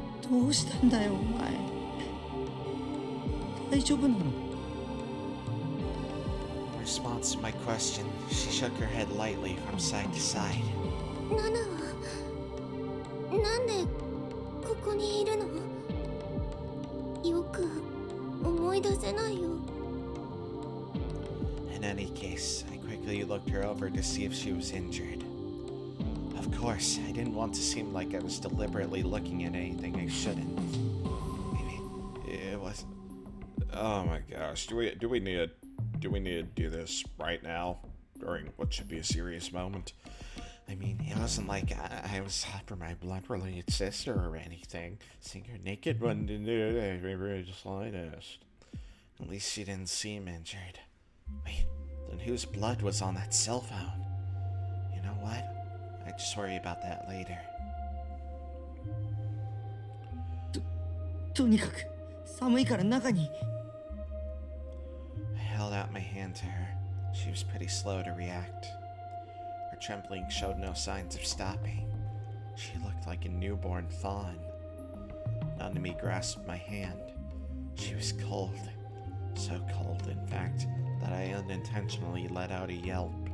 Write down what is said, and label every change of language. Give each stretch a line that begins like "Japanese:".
Japanese: どうしたんだよお前大丈夫なの
English: In response to my question, she shook her head lightly from side to side.
Japanese: ナナはなんでここにいるのよく思い出せないよ
English: In any case, I quickly looked her over to see if she was injured. Of course, I didn't want to seem like I was deliberately looking at anything I shouldn't. Maybe it was... Oh my gosh, do we need to do this right now during what should be a serious moment? I mean, it wasn't like I was after my blood-related sister or anything. Seeing her naked one didn't do the slightest. At least she didn't seem injured. Wait, then whose blood was on that cell phone? You know what? I just worry about that later.
Japanese: とにかく寒いから中に。
English: I held out my hand to her. She was pretty slow to react. Her trembling showed no signs of stopping. She looked like a newborn fawn. Nanami grasped my hand. She was cold. So cold, in fact, that I unintentionally let out a yelp.